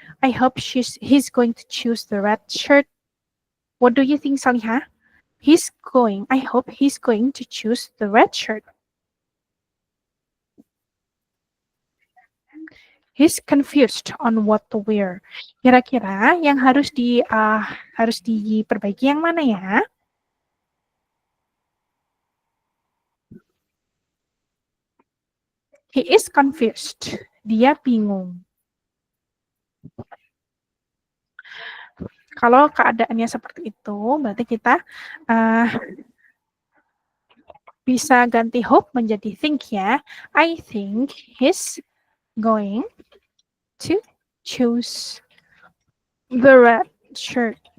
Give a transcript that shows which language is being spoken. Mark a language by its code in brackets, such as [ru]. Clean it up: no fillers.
[en] I hope he's going to choose the red shirt. What do you think, Solihah? I hope he's going to choose the red shirt. He's confused on what to wear. [id] Kira-kira yang harus diperbaiki yang mana ya? [en] He is confused. [id] Dia bingung. Kalau keadaannya seperti itu, berarti kita bisa ganti hope menjadi think ya. [en] I think he's going to choose the red shirt.